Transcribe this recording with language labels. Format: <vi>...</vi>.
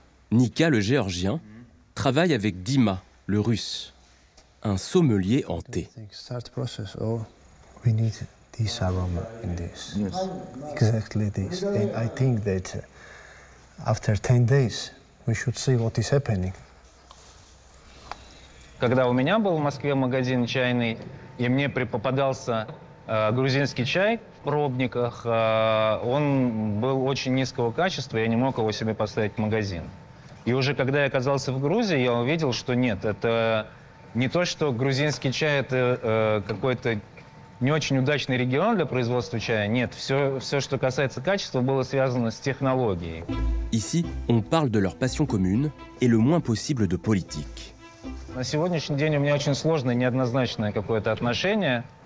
<fr>Nika, le géorgien, travaille avec Dima, le russe, un sommelier en thé.</fr> <en>Start process. Oh, we need this aroma in this. Yes. Exactly this. And I think that after 10 days, we should see what is happening.</en> <ru>Когда у меня был в Москве магазин чайный, и мне попадался грузинский чай в пробниках, он был очень низкого качества, я не мог его себе поставить в магазин. И уже когда я оказался в Грузии, я увидел, что нет, это не то, что грузинский чай это какой-то не очень удачный регион для производства чая. Нет, все, что касается качества, было связано с технологией.</ru> <fr>Ici, on parle de leur passion commune et le moins possible de politique.</fr> <ru>На сегодняшний день у меня очень сложное, неоднозначное какое-то отношение.</ru>